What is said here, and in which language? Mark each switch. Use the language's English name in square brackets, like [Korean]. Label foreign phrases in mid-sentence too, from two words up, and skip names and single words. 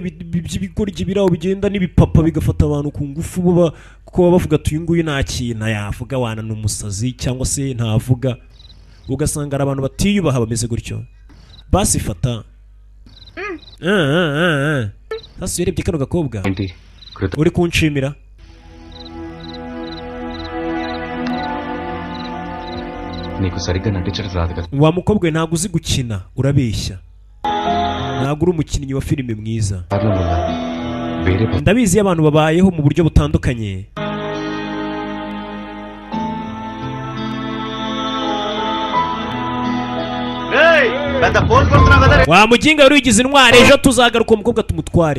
[Kinyarwanda] by'ibigoryi biraho bigenda n'ibipapa bigafata abantu ku ngufu kuko baba bavuga ati uyu nguyu nta kintu yavuga wana ni umusazi cyangwa se ntavuga ugasanga ari abantu batiyubaha bameze gutyo basifata sasa urebye kano gakobwa uri kunshimira [Telugu] నీకు సరిగ్గా నటించడం రాదు కదా. [Kinyarwanda] wa mukobwa we ntabwo uzi gukina urabeshya, ntabwo uri umukinnyi wa filime mwiza. ndabizi iyo abantu babayeho mu buryo butandukanye. wa muginga wari wigize intwari, ejo tuzagaruka umukobwa tumutware.